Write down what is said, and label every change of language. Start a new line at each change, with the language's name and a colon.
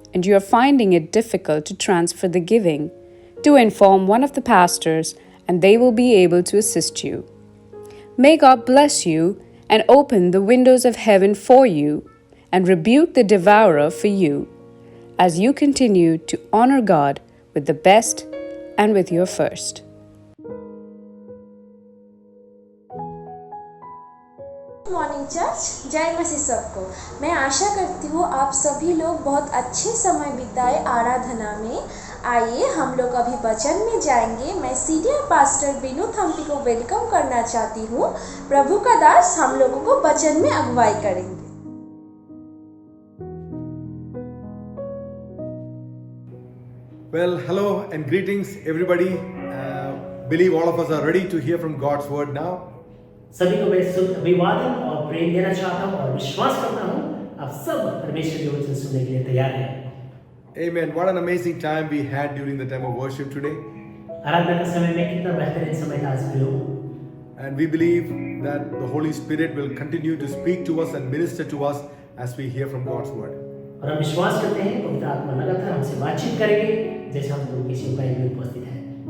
English: and you are finding it difficult to transfer the giving, do inform one of the pastors and they will be able to assist you. May God bless you and open the windows of heaven for you and rebuke the devourer for you as you continue to honor God with the best and with your first. Morning church,
Hindi: जय मसीह सबको। मैं आशा करती हूँ आप सभी लोग बहुत अच्छे समय बिताए आराधना में। आइए हम लोग अभी वचन में जाएंगे। मैं सीनियर पास्टर बिनू थम्पी को वेलकम करना चाहती हूँ। प्रभु का दास हम लोगों को वचन में अगुवाई करेंगे।
English: Well, hello and greetings, everybody. Believe all of us are ready to hear from God's word now.
Hindi: सभी को मैं शुभ अभिवादन और प्रेम देना चाहता हूँ और विश्वास करता हूँ आप सब परमेश्वर के वचन सुनने के लिए तैयार हैं।
English: Amen. What an amazing time we had during the time of worship today.
Hindi: आराधना का समय में कितना बेहतरीन समय था आज भी हो।
English: And we believe that the Holy Spirit will continue to speak to us and minister to us as we hear from God's word.
Hindi: और हम विश्वास करते हैं पवित्र आत्मा लगातार हमसे बातचीत करेंगे जैसे हम लोग किसी उपाय में उपस्थित हैं।